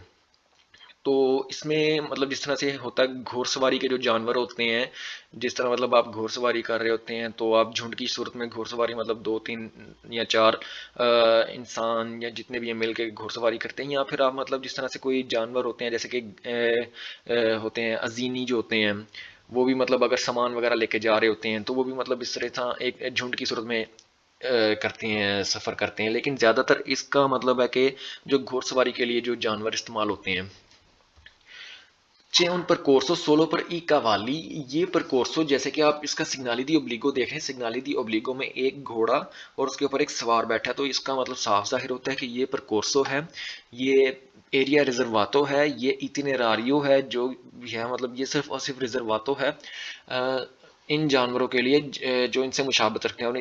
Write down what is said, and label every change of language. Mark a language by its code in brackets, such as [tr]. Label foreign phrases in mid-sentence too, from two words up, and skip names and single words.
[ur] تو اس میں مطلب جس طرح سے ہوتا ہے گھڑسواری کے جو جانور ہوتے ہیں، جس طرح مطلب آپ گھڑسواری کر رہے ہوتے ہیں تو آپ جھنڈ کی صورت میں گھڑسواری، مطلب 2 3 یا 4 انسان یا جتنے بھی مل کے گھڑسواری کرتے ہیں، یا پھر آپ مطلب جس طرح سے کوئی جانور ہوتے ہیں جیسے کہ ہوتے ہیں اجینی جو ہوتے ہیں، وہ بھی مطلب اگر سامان وغیرہ لے کے جا رہے ہوتے ہیں تو وہ بھی مطلب اس طرح ایک جھنڈ کی صورت میں کرتے ہیں، سفر کرتے ہیں. لیکن زیادہ تر اس کا مطلب ہے کہ جو گھڑسواری کے لیے جو جانور استعمال ہوتے ہیں. [it] c'è un percorso solo per i cavalli, [ur] یہ پرکورسو، جیسے کہ آپ اس کا [it] segnali di obbligo [ur] دیکھ رہے ہیں, [it] segnali di obbligo [ur] میں ایک گھوڑا اور اس کے اوپر ایک سوار بیٹھا ہے، تو اس کا مطلب صاف ظاہر ہوتا ہے کہ یہ پرکورسو ہے، یہ ایریا ریزرواتو ہے، یہ اتینیراریو ہے جو بھی ہے، مطلب یہ صرف اور صرف ریزرواتو ہے ان جانوروں کے لیے جو ان سے مشابہت رکھتے ہیں.